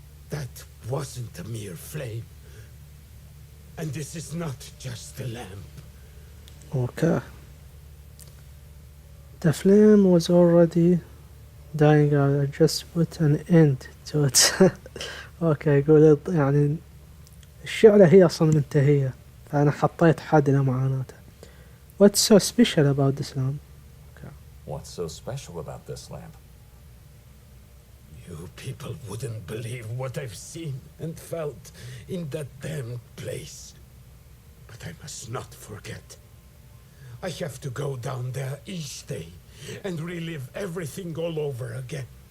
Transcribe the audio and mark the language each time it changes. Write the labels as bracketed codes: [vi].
[en] That wasn't a mere flame. And this is not just a lamp. Okay. The flame was already dying out. I just put an end to it. [ar] اوكي يقول يعني الشعلة هي اصلا منتهية، فانا حطيت حد لمعاناته. [en] What's so special about this lamp? What's so special about this lamp? You people wouldn't believe what I've seen and felt in that damned place. But I must not forget. I have to go down there each day and relive everything all over again.